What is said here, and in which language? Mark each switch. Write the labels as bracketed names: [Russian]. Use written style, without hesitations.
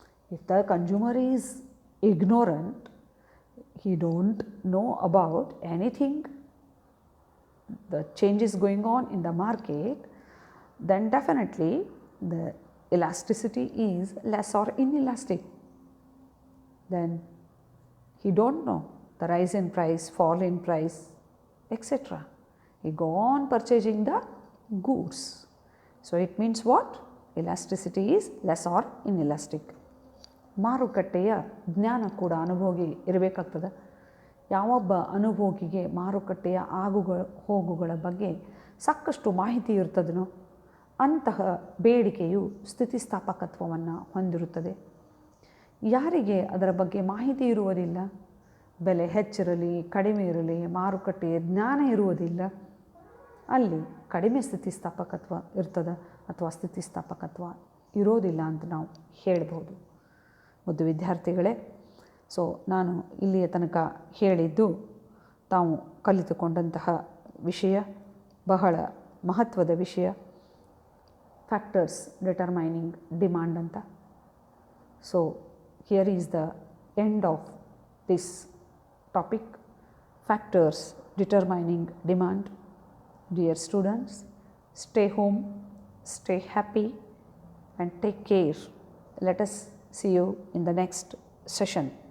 [English] If the consumer is ignorant, he don't know about anything, the changes going on in the market, then definitely the elasticity is less or inelastic. Then he don't know the rise in price, fall in price, etc. He go on purchasing the goods. So it means what? Elasticity is less or inelastic. [Kannada] ಮಾರುಕಟ್ಟೆಯ ಜ್ಞಾನ ಕೂಡ ಅನುಭೋಗಿ ಇರಬೇಕಾಗ್ತದೆ. ಯಾವೊಬ್ಬ ಅನುಭೋಗಿಗೆ ಮಾರುಕಟ್ಟೆಯ ಹೋಗುಗಳ ಬಗ್ಗೆ ಸಾಕಷ್ಟು ಮಾಹಿತಿ ಇರ್ತದನೋ ಅಂತಹ ಬೇಡಿಕೆಯು ಸ್ಥಿತಿಸ್ಥಾಪಕತ್ವವನ್ನು ಹೊಂದಿರುತ್ತದೆ. ಯಾರಿಗೆ ಅದರ ಬಗ್ಗೆ ಮಾಹಿತಿ ಇರುವುದಿಲ್ಲ, ಬೆಲೆ ಹೆಚ್ಚಿರಲಿ ಕಡಿಮೆ ಇರಲಿ ಮಾರುಕಟ್ಟೆಯ ಜ್ಞಾನ ಇರುವುದಿಲ್ಲ, ಅಲ್ಲಿ ಕಡಿಮೆ ಸ್ಥಿತಿಸ್ಥಾಪಕತ್ವ ಇರ್ತದೆ ಅಥವಾ ಸ್ಥಿತಿಸ್ಥಾಪಕತ್ವ ಇರೋದಿಲ್ಲ ಅಂತ ನಾವು ಹೇಳ್ಬೋದು. ಮುದ್ದು ವಿದ್ಯಾರ್ಥಿಗಳೇ, ಸೊ ನಾನು ಇಲ್ಲಿಯ ತನಕ ಹೇಳಿದ್ದು ತಾವು ಕಲಿತುಕೊಂಡಂತಹ ವಿಷಯ ಬಹಳ ಮಹತ್ವದ ವಿಷಯ, [English] factors determining demand [Kannada] ಅಂತ. [English] So here is the end of this topic, factors determining demand. Dear students, stay home, stay happy and take care. Let us see you in the next session.